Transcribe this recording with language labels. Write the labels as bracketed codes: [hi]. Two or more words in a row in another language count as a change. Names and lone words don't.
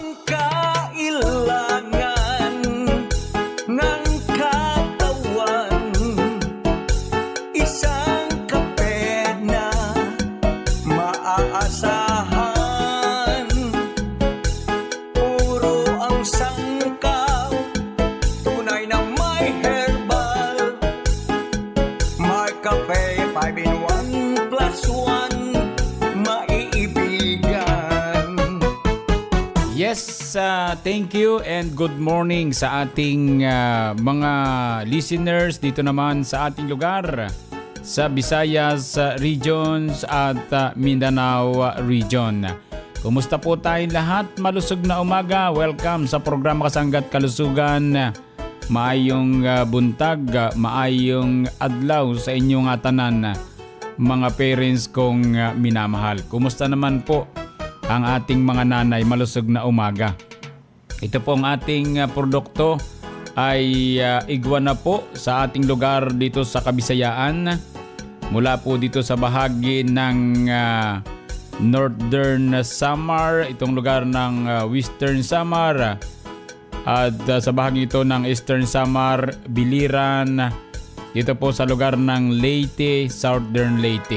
[tl] Ang kailangan ng katawan, isang kape na maaasahan, puro ang sangkaw, tunay na may herbal. Mark Cafe 5-in-1 Plus 1, maiibigan. [en] Yes, thank you and good morning [tl] sa ating mga listeners dito naman sa ating lugar sa Visayas regions at Mindanao region. Kumusta po tayong lahat? Malusog na umaga. Welcome sa programa Kasangga at Kalusugan. [ceb] Maayong buntag, maayong adlaw sa inyong tanan, mga parents kong minamahal. [tl] Kumusta naman po ang ating mga nanay? Malusog na umaga. Ito po ang ating produkto ay iguana po sa ating lugar dito sa Kabisayaan. Mula po dito sa bahagi ng Northern Samar, itong lugar ng Western Samar, at sa bahagi ito ng Eastern Samar, Biliran, dito po sa lugar ng Leyte, Southern Leyte.